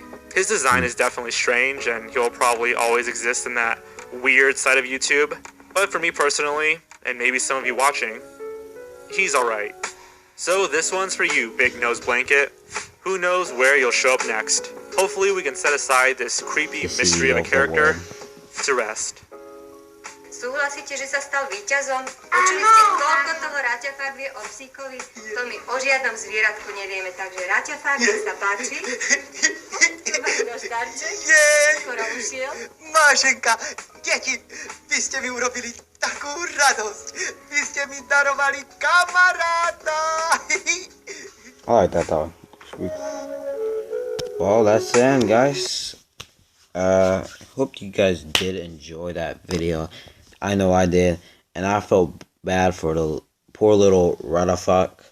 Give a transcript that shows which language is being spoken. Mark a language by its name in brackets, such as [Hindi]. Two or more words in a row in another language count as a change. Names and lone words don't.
[English] His design is definitely strange, and he'll probably always exist in that weird side of YouTube, but for me personally, and maybe some of you watching, he's alright. So this one's for you, Big Nose Blanket. Who knows where you'll show up next? Hopefully we can set aside this creepy mystery of a character to rest. [Slovak] Súhlasíte, že sa stal víťazom? Počuli ste, koľko toho Ratafak vie o psíkovi? To my o žiadnom zvieratku nevieme, takže Ratafak, nech sa páči. Váš darček? Skoro ušiel. Mášenka, deti, vy ste mi urobili takú radosť. Vy ste mi darovali kamaráta. [English] I like that though. Well, that's the end, guys. Hope you guys did enjoy that video. I know I did, and I felt bad for the poor little Ratafak.